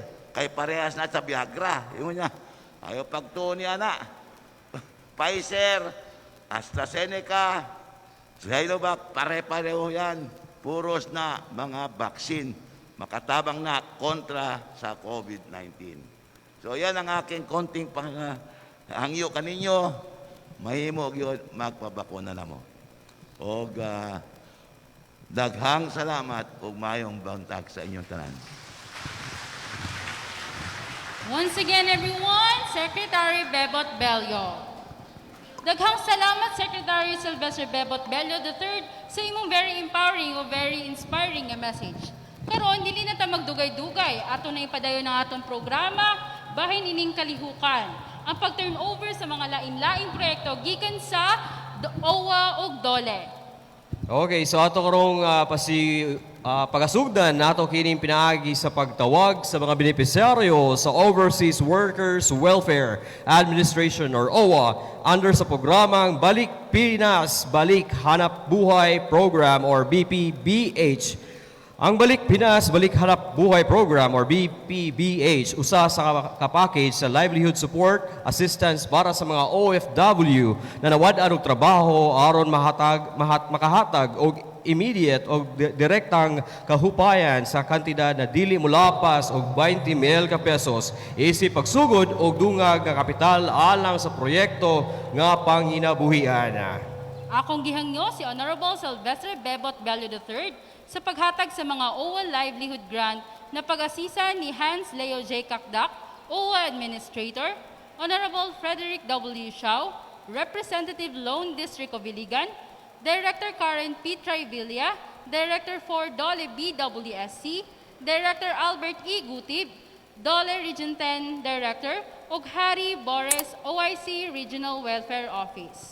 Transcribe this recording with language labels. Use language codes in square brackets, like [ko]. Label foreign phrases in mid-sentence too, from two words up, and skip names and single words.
[ceb] Kay parehas na sa Viagra. Ingon niya, ayaw pagtuon niya na. [tl] Pfizer, AstraZeneca, Sinovac, pare-pareho yan. [ceb] Puros na mga vaccine. Makatabang na kontra sa COVID-19. So yan ang aking konting hangyo kaninyo. Mahimo yun, magpabakuna na mo. O daghang salamat ug mayong bantag sa inyong tanan. [en] Once again, everyone, Secretary Bebot Bello. [ceb] Daghang salamat, Secretary Sylvester Bebot Bello III, sa imong [en] very empowering [ceb] o [en] very inspiring [ceb] nga message. Karon dili na ta magdugay-dugay, ato na ipadayon ng atong programa, bahin ining kalihukan. Ang pag-turnover sa mga lain-laing proyekto gikan sa OWA ug DOLE. Okay, so ato karong pagasugdan nato kining pinaagi sa pagtawag sa mga benepisyaryo sa Overseas Workers Welfare Administration or OWA under sa programang Balik Pinas, Balik Hanap Buhay Program or BPBH. Ang Balik Pinas, Balik Hanap Buhay Program or BPBH, usa sa kapackage sa [en] livelihood support assistance [ceb] para sa mga OFW na nawad-an og trabaho aron makahatag og immediate o direktang kahupayan sa kantidad na dili mulapas og 20,000 ka pesos isip pagsugod og dungag nga kapital alang sa proyekto nga panginabuhian. Akong gihangyo si Honorable Sylvester Bebot Bello III sa paghatag sa mga OWA Livelihood Grant na pag-asisa ni Hans Leo J. Kakdak, OWA Administrator, Honorable Frederick W. Shaw, Representative Lone District of Iligan, Director Karen P. Trivilla, Director for DOLE BWSC, Director Albert E. Gutib, DOLE Region 10 Director, ug Harry Boris, OIC Regional Welfare Office.